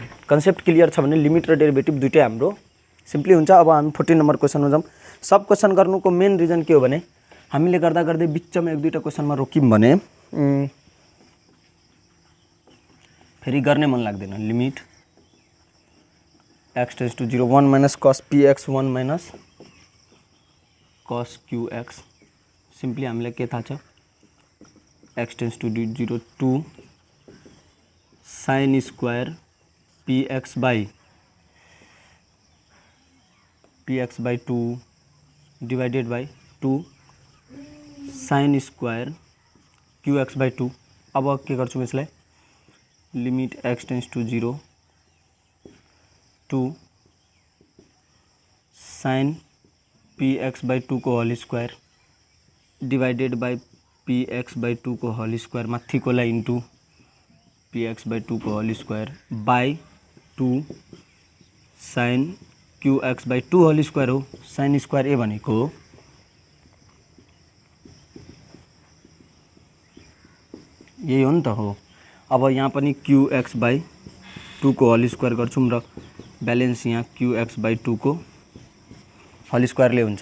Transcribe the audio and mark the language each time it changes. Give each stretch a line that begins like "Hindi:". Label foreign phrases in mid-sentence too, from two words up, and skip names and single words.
English: concept clear
Nepali: छ भने लिमिट र डेरिभेटिभ दुईटै हाम्रो सिम्पली हुन्छ। अब हामी 14 नम्बर क्वेशनमा जाउँ।
English: sub question
Nepali: गर्नुको
English: main reason
Nepali: के हो भने हामीले गर्दा गर्दै बिचमा एक दुईटा क्वेशनमा रोक्यौं भने फेरि गर्ने मन लाग्दैन।
English: limit x tends to 0 1 minus cos px 1 minus cos qx, सिम्पली
Nepali: हामीलाई के थाहा छ,
English: x tends to 0 2 sin square px/2 divided by 2 sin square qx/2.
Nepali: अब के गर्छौं यसलाई,
English: limit x tends to 0 2 sin px/2
Nepali: को
English: whole square divided by px/2
Nepali: को
English: whole square
Nepali: माथिकोलाई
English: into px/2
Nepali: को
English: whole square by 2 sin qx/2 whole square
Nepali: हो।
English: sin square A
Nepali: भनेको यही हो नि त हो। अब यहाँ पनि qx/2 को
English: whole square
Nepali: गर्छौं र ब्यालेन्स यहाँ qx/2 को होल स्क्वायरले हुन्छ।